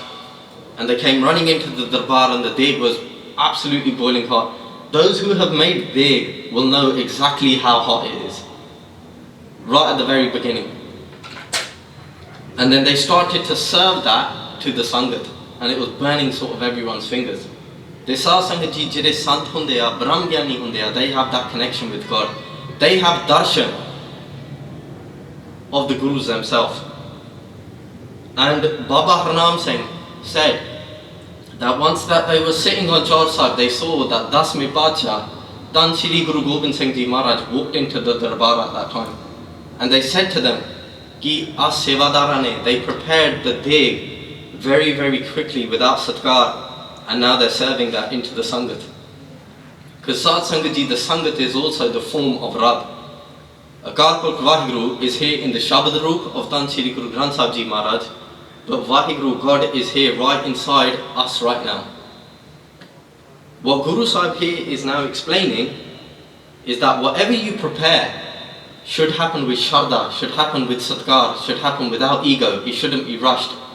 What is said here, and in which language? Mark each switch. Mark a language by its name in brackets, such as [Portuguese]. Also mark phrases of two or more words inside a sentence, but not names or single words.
[English] And they came running into the Darbar and the Deg was absolutely boiling hot. Those who have made Deg will know exactly how hot it is, right at the very beginning. And then they started to serve that to the Sangat, and it was burning sort of everyone's fingers. The Sad Sangat Ji [Punjabi] ਜਿਹੜੇ ਸੰਤ ਹੁੰਦੇ ਆ, ਬ੍ਰਹਮ ਗਿਆਨੀ ਹੁੰਦੇ ਆ, [English] they have that connection with God. They have darshan of the Gurus themselves. And Baba Harnam Singh said that once that they were sitting on Chaur Sahib, they saw that 10th Paatshah, Tan Shri Guru Gobind Singh Ji Maharaj walked into the Darbar at that time. And they said to them, [Punjabi] ਕਿ ਅਸ ਸੇਵਾਦਾਰਾਂ ਨੇ, [English] they prepared the Deg very, very quickly without Satkar, and now they're serving that into the Sangat. Because Sad Sangat Ji, the Sangat is also the form of Rab. Akal Purkh Vaheguru is here in the [Punjabi] ਸ਼ਬਦ ਰੂਪ [English] of Tan Shri Guru Granth Sahib Ji Maharaj, but Vaheguru, God, is here right inside us right now. What Guru Sahib here is now explaining is that whatever you prepare should happen with Shraddha, should happen with Satkar, should happen without ego, it shouldn't be rushed.